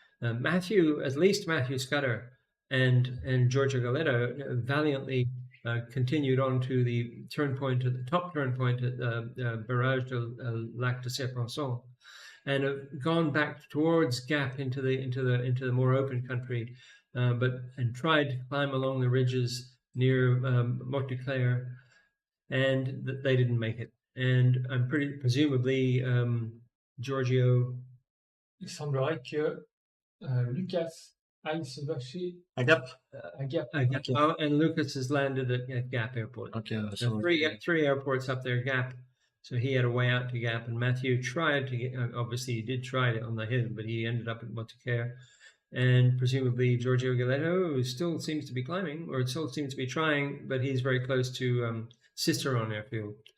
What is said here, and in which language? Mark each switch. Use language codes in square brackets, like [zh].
[en] At least Matthew Scudder and Giorgio Galleto valiantly continued on to the top turn point at the Barrage de Lac de Serpenson, and have gone back towards Gap into the more open country, and tried to climb along the ridges near Mont du Clair, and they didn't make it. And I'm presumably Giorgio. [fr] Il semblerait que Lucas aille se vacher à Gap. À Gap. [en] Okay. Oh, and Lucas has landed at Gap Airport. Okay. So three airports up there, Gap. So he had a way out to Gap, and Matthew tried to get. Obviously, he did try it on the hill, but he ended up at Montecarlo. And presumably Giorgio Galleto, who still seems to be climbing, or still seems to be trying, but he's very close to Cisteron Airfield.